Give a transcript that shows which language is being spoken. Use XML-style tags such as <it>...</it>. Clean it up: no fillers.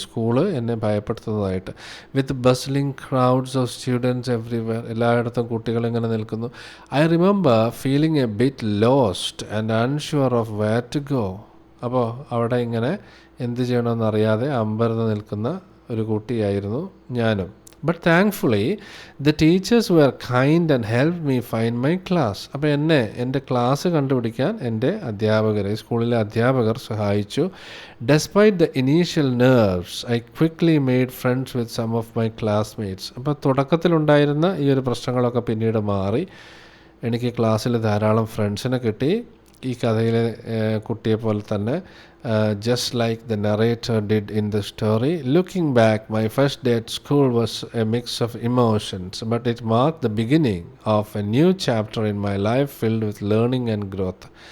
<ml>School എന്നെ ഭയപ്പെടുത്തുന്നതായിട്ട്.</ml> <en>With bustling crowds of students everywhere.</en> <ml>എല്ലായിടത്തും കുട്ടികൾ ഇങ്ങനെ നിൽക്കുന്നു.</ml> <en>I remember feeling a bit lost and unsure of where to go.</en> <ml>അപ്പോൾ അവിടെ ഇങ്ങനെ എന്ത് ചെയ്യണമെന്നറിയാതെ അമ്പരന്ന് നിൽക്കുന്ന ഒരു കുട്ടിയായിരുന്നു ഞാനും.</ml> <en>But thankfully, the teachers were kind and helped me find my class.</en> <ml>അപ്പോൾ എൻ്റെ ക്ലാസ് കണ്ടുപിടിക്കാൻ എൻ്റെ സ്കൂളിലെ അധ്യാപകർ സഹായിച്ചു.</ml> <en>Despite the initial nerves, I quickly made friends with some of my classmates.</en> <ml>അപ്പോൾ തുടക്കത്തിലുണ്ടായിരുന്ന ഈ ഒരു പ്രശ്നങ്ങളൊക്കെ പിന്നീട് മാറി. എനിക്ക് ക്ലാസ്സിൽ ധാരാളം ഫ്രണ്ട്സിനെ കിട്ടി. ഈ കഥയിലെ കുട്ടിയെ പോലെ തന്നെ,</ml> <en>just like the narrator did in the story. Looking back, my first day at school was a mix of emotions, but it marked the beginning of a new chapter in my life filled with learning and growth.</en>